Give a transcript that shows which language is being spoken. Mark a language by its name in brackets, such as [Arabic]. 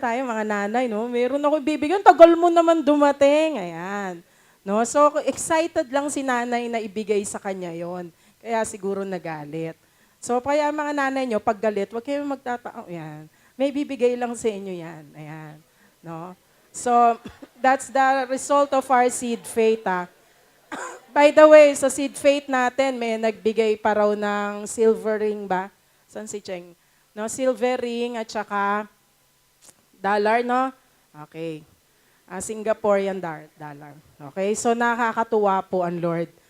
[Filipino] Tayo mga nanay, no? Meron ako ibibigay, tagal mo naman dumating. Ayan. No? So excited lang si nanay na ibigay sa kanya 'yon. Kaya siguro nagalit. So kaya mga nanay nyo, pag galit, huwag kayong magtatao. Ayan. May bibigay lang sa inyo 'yan. Ayan. No? [English] So that's the result of our seed faith. By the way, [Filipino] sa seed faith natin, may nagbigay pa raw ng silver ring ba? Saan si Cheng? No, silver ring at saka dollar, no? [English] Okay. Singaporean dollar. [Filipino] Okay, so nakakatuwa po ang Lord.